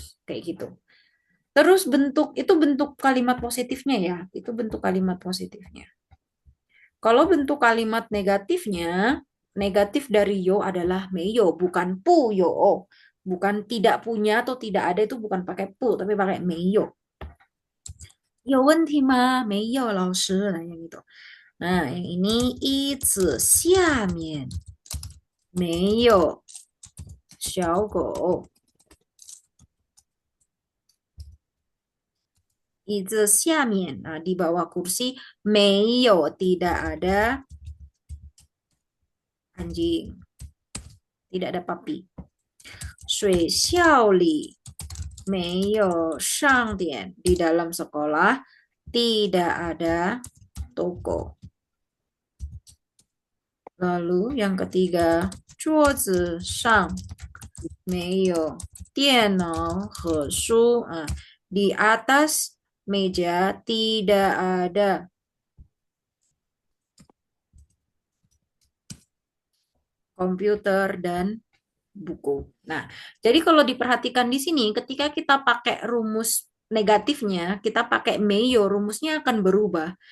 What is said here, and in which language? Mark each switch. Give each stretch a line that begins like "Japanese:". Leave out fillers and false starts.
Indonesian: Kayak gitu. Terus itu bentuk kalimat positifnya ya, itu bentuk kalimat positifnya. Kalau bentuk kalimat negatifnya, negatif dari yo adalah meyo, bukan pu yo. Bukan tidak punya atau tidak ada itu bukan pakai pu, tapi pakai meyo.
Chinese: 有问题吗？没有，老师。
Indonesian: Nah, yang itu. Nah, yang ini
Chinese: 椅子下面没有小狗。椅子下面,
Indonesian: nah, di bawah kursi
Chinese: 没有
Indonesian: tidak ada anjing, tidak ada papi.
Chinese: 学校里没有商店,
Indonesian: di dalam sekolah tidak ada toko. Lalu yang ketiga,
Chinese: 桌子上没有电脑和书.
Indonesian: Di atas meja tidak ada komputer dan buku. Nah, jadi kalau diperhatikan di sini, ketika kita pakai rumus negatifnya, kita pakai meyo, rumusnya akan berubah.